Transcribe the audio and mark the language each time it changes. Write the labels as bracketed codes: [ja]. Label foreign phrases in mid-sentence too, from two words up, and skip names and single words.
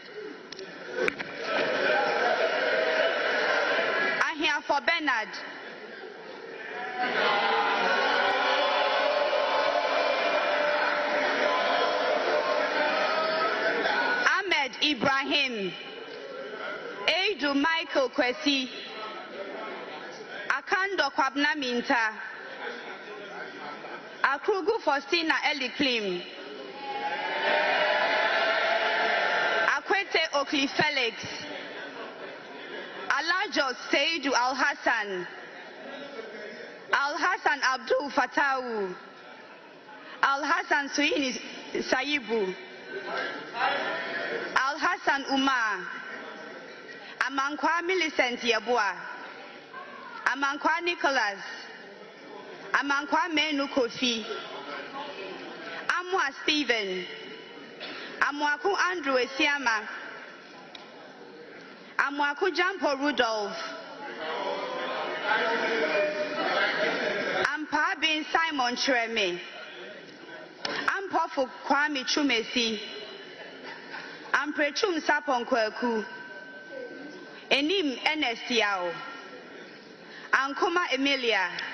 [en] Ahia for Bernard, Ahmed Ibrahim, Edu Michael Kwesi, Akando Kwabna Minta, Akrugu Faustina Eliklim, Akwete Okli Felix, Alajo Seidu Al Hassan, Al Hassan Abdul Fatawu, Al Hassan Suini Saibu, Al Hassan Umar, Amankwa Millicent Yabua, Amankwa Nicholas, Amankwa Menu Kofi, Amwa Stephen, Amwaku Andrew Esiama, Amwaku Jampo Rudolph, Ampa Bin Simon Chreme, Ampofu Kwame Chumesi, Amprechum Sapon Kweku, Enim Ernest Yao, Ankuma Emilia,